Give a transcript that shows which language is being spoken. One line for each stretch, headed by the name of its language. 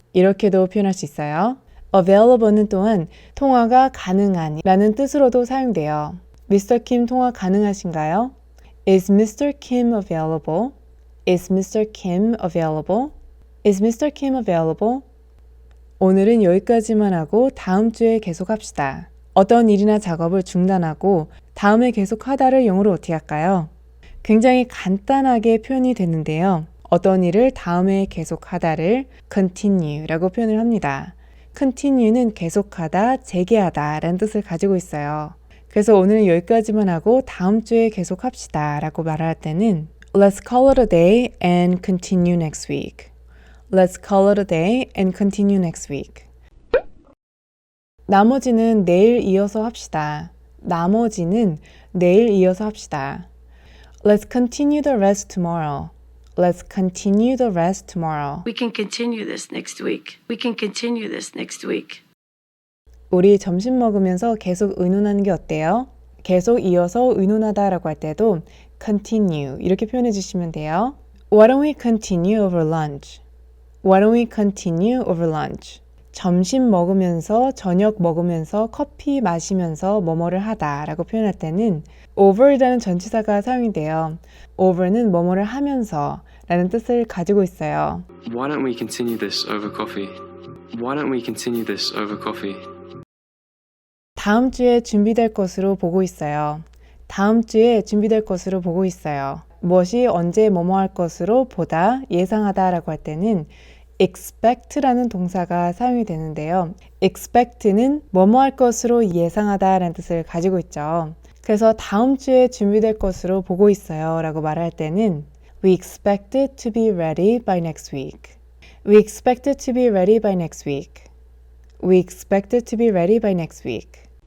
Korean: 이렇게도 표현할 수 있어요. available는 또한 통화가 가능한 라는 뜻으로도 사용돼요.
English: Mr.
Korean: Kim 통화 가능하신가요?
English: Is Mr. Kim available? Is Mr. Kim available? Is Mr. Kim available?
Korean: 오늘은 여기까지만 하고 다음 주에 계속합시다. 어떤 일이나 작업을 중단하고 다음에 계속하다를 영어로 어떻게 할까요? 굉장히 간단하게 표현이 되는데요. 어떤 일을 다음에 계속하다를 continue라고 표현을 합니다. continue는 계속하다, 재개하다 라는 뜻을 가지고 있어요. 그래서 오늘은 여기까지만 하고 다음 주에 계속합시다 라고 말할 때는
English: Let's call it a day and continue next week. Let's call it a day and continue next week.
Korean: 나머지는 내일 이어서 합시다. 나머지는 내일 이어서 합시다.
English: Let's continue the rest tomorrow. Let's continue the rest tomorrow. We can continue this next week. We can continue this next week.
Korean: 우리 점심 먹으면서 계속 의논하는 게 어때요? 계속 이어서 의논하다라고 할 때도 continue 이렇게 표현해 주시면 돼요.
English: Why don't we continue over lunch? Why don't we continue over lunch?
Korean: 점심 먹으면서, 저녁 먹으면서, 커피 마시면서 뭐뭐를 하다라고 표현할 때는 over이라는 전치사가 사용이 돼요. over는 뭐뭐를 하면서 라는 뜻을 가지고 있어요.
English: Why don't we continue this over coffee? Why don't we continue this over coffee?
Korean: 다음 주에 준비될 것으로 보고 있어요. 다음 주에 준비될 것으로 보고 있어요. 무엇이 언제 뭐뭐 할 것으로 보다, 예상하다라고 할 때는 expect라는 동사가 사용이 되는데요. expect는 뭐뭐 할 것으로 예상하다라는 뜻을 가지고 있죠. 그래서 다음 주에 준비될 것으로 보고 있어요 라고 말할 때는
English: We expect it to be ready by next week. We expect it to be ready by next week. We expect it to be ready by next week.